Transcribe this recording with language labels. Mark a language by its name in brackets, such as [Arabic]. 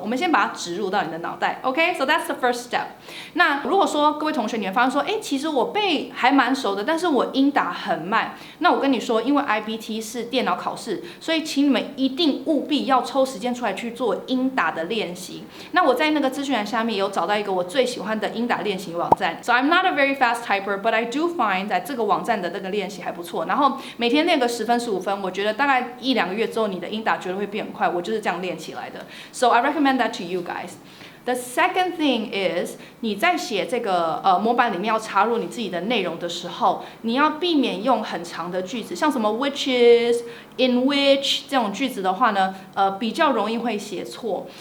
[Chinese] 我们先把它植入到你的脑袋 ，OK？ [English] So that's the first step。 [Chinese] 那如果说各位同学你们发现说，其实我背还蛮熟的，但是我英打很慢，那我跟你说，因为 IBT 是电脑考试，所以请你们一定务必要抽时间出来去做英打的练习。那我在那个资讯栏下面有找到一个我最喜欢的英打练习网站。 [English] So I'm not a very fast typer, but I do find [Chinese] 在这个网站的这个练习还不错。然后每天练个10分15分，我觉得大概1-2个月之后，你的英打绝对会变很快。我就是这样练起来的。 [English] So I recommend that to you guys.The second thing is， [Chinese] 你在写这个模板里面要插入你自己的内容的时候，你要避免用很长的句子，像什么 which is、in which 这种句子的话呢，比较容易会写错。